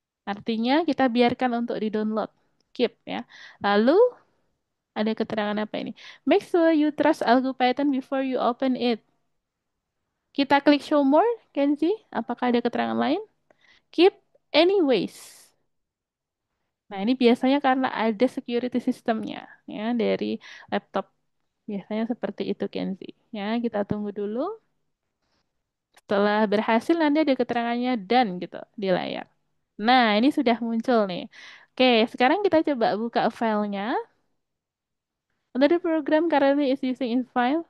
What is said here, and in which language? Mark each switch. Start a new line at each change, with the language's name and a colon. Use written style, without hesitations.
Indonesian: Artinya kita biarkan untuk di-download. Keep ya. Lalu ada keterangan apa ini?
English: Make sure you trust Algo Python before you open it.
Indonesian: Kita klik show more, Kenzi. Apakah ada keterangan lain? Keep anyways. Nah, ini biasanya karena ada security sistemnya ya dari laptop. Biasanya seperti itu, Kenzi. Ya, kita tunggu dulu. Setelah berhasil, nanti ada keterangannya dan gitu di layar. Nah, ini sudah muncul nih. Oke, sekarang kita coba buka filenya.
English: Another program currently is using in file.